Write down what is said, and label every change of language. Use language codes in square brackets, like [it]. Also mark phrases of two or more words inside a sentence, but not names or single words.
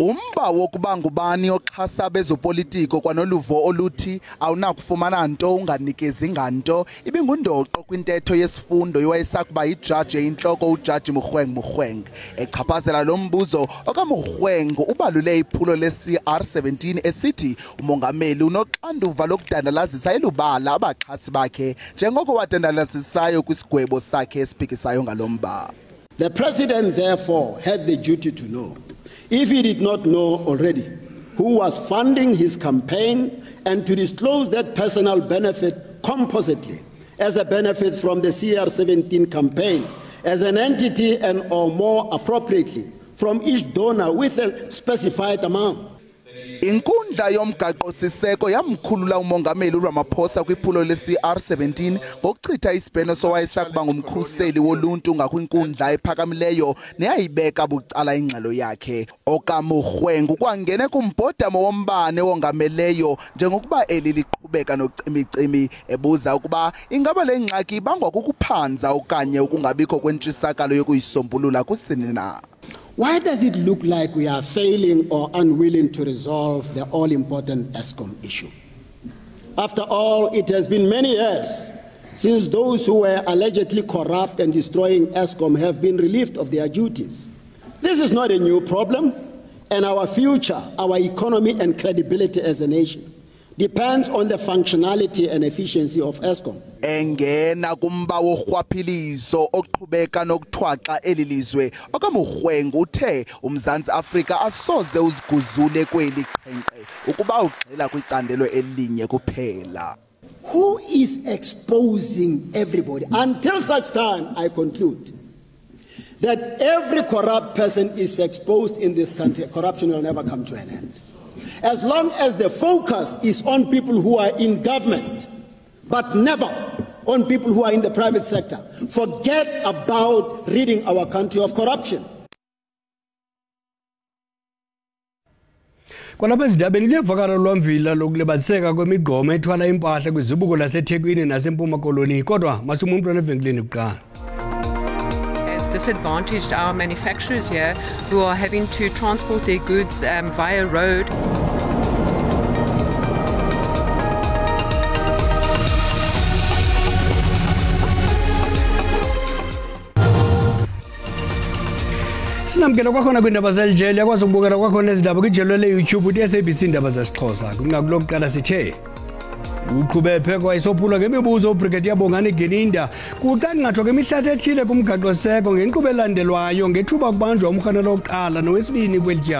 [xh] Umba wokuba ngubani oxhasa bezopolitiko kwanoluvo oluthi awunakufumana nto unganikezi nganto ibingundoqo kwintetho yesifundo yowayesakuba yijaji eyintloko ujaji Mogoeng echaphazela lo mbuzo okaMogoeng ubalule iphulo le-CR17 esithi umongameli unoxanduva lokudandalazisa elubala abaxhasi bakhe njengoko wadandalazisayo kwisigwebo sakhe esiphikisayo ngalomba. [en] The president therefore had the duty to know, if he did not know already, who was funding his campaign and to disclose that personal benefit compositely as a benefit from the CR17 campaign as an entity and or more appropriately from each donor with a specified amount. [xh] Inkundla yomgaqo siseko yamkhulula umongameli uRamaphosa kwiphulo le-CR17 ngokuchitha isibheno sowayesakuba ngumkhuseli woluntu ngakwinkundla ephakamileyo neyayibeka bucala ingxelo yakhe. OkaMogoeng kwangene kumbhodamo wombane wongameleyo njengokuba eli liqhubeka nocimicimi ebuza ukuba ingaba le ngxaki ibangwa kukuphanza okanye ukungabikho kwentshisakalo yokuyisombulula kusini na. [en] Why does it look like we are failing or unwilling to resolve the all-important Eskom issue? After all, it has been many years since those who were allegedly corrupt and destroying Eskom have been relieved of their duties. This is not a new problem, and our future, our economy and credibility as a nation depends on the functionality and efficiency of Eskom. [xh] Engena kumba worhwaphilizo oqhubeka nokuthwaxa elilizwe okaMogoeng uthe uMzantsi Afrika asoze uziguzule kweli qhenqe ukuba ugxila kwicandelo elinye kuphela. [en] Who is exposing everybody until such time I conclude that every corrupt person is exposed in this country? Corruption will never come to an end. As long as the focus is on people who are in government, but never on people who are in the private sector, forget about ridding our country of corruption. [xh] Kwalapha ezindabeni liyevakala lwamvila lokulibaziseka kwemigqomo ethwala impahla kwizibuko laseThekwini nasempuma koloni kodwa masuma umuntu evenkileni kuqala. [en] Disadvantaged our manufacturers here who are having to transport their goods via road. [xh] Sinamkela kwakhona kwindaba zeljele yakwazi ukubukela kwakhona izindaba kwijelo le-YouTube uthi SABC Iindaba zesiXhosa kungakulokuqala sithe uqhubephe kwayisophula ngemibuzo uBrigadier Bongani Geninda kuqangathwa kwemihlathi ethile kumgaqo-seko ngenkqubo elandelwayo ngethuba kubanjwa umrhanelo wokuqala nowesibini kwelityala.